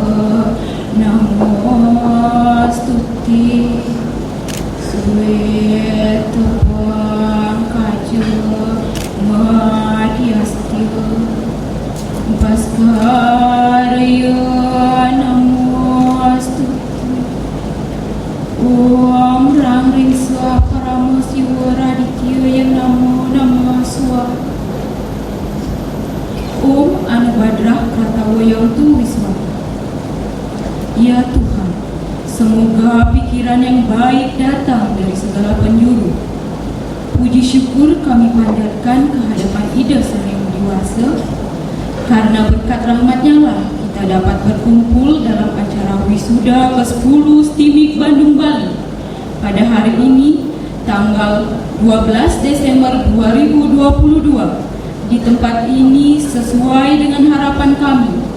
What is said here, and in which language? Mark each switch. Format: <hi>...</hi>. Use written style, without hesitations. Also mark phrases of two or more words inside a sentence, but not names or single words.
<sa>Namostuti Sweta Kaja Madhyastya Bhaskaraya Namostuti Om Ram Ring Swaha Paramo Siva Raditya Namo Namo Swaha Om Anubadrah Kratawayantu Wisma.</sa> <id>Ya Tuhan, semoga pikiran yang baik datang dari segala penjuru. Puji syukur kami panjatkan ke hadapan Ida Sang Yang Widi karena berkat rahmat-Nya lah kita dapat berkumpul dalam acara wisuda ke-10 STIMIK Bandung Bali pada hari ini tanggal 12 Desember 2022 di tempat ini sesuai dengan harapan kami.</id>